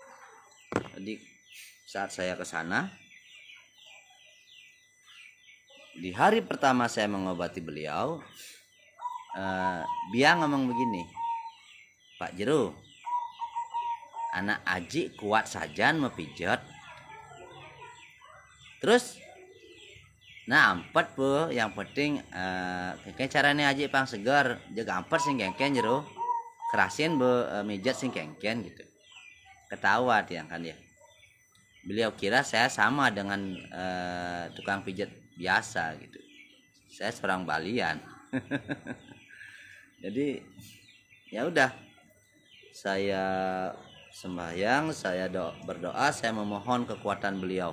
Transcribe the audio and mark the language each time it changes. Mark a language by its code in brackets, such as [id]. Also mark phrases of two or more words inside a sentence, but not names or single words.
[id] Jadi saat saya ke sana, Di hari pertama saya mengobati beliau, dia ngomong begini, Pak Jero, anak aji kuat saja mepijat. [ban] Terus nah ampet po, [id] yang penting kayak caranya [ban] aji pang segar, jaga ampet sing kengken Jero, kerasin be mijat sing kengken gitu. [id] Ketawa dia kan ya. Beliau kira saya sama dengan tukang pijat biasa gitu. Saya seorang Balian. Jadi ya udah, saya sembahyang, saya berdoa, saya memohon kekuatan beliau.